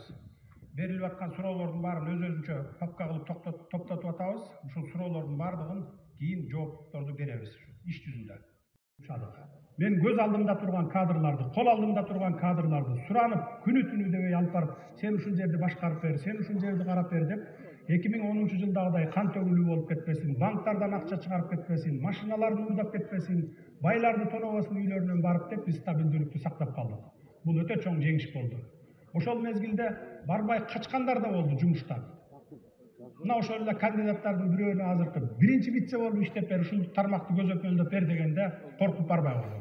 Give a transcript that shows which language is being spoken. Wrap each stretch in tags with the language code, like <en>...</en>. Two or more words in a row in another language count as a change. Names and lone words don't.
<ky>Берилип аткан суроолордун баарын өз-өзүнчө папка кылып топтотуп атабыз. Ушул суроолордун баардыгын кийин жоопторду беребиз иш жүзүндө. Мен көз алдымда турган кадрларды, кол алдымда турган кадрларды суранып, күнү-түнү дебей алып барып, сен ушул жерди башкарып бер, сен ушул жерди карап бер деп 2010</ky> <kk>жылдағыдай қан төгілүү</kk> <ky>болуп кетпесин, банктардан акча чыгарып кетпесин, машиналарды уурдап кетпесин, байларды тонобосун үйлөрүнөн барып деп биз стабилдүүлүктү сактап калдык. Бул өтө чоң жеңиш болду. Ошол мезгилде барбай качкандар да болду жумуштан. Мына ошол эле кандидаттардын бирөөнү азыркы биринчи вице болуп иштеп бер, ушул тармакты көзөмөлдөп бер дегенде коркуп барбай калган.</ky>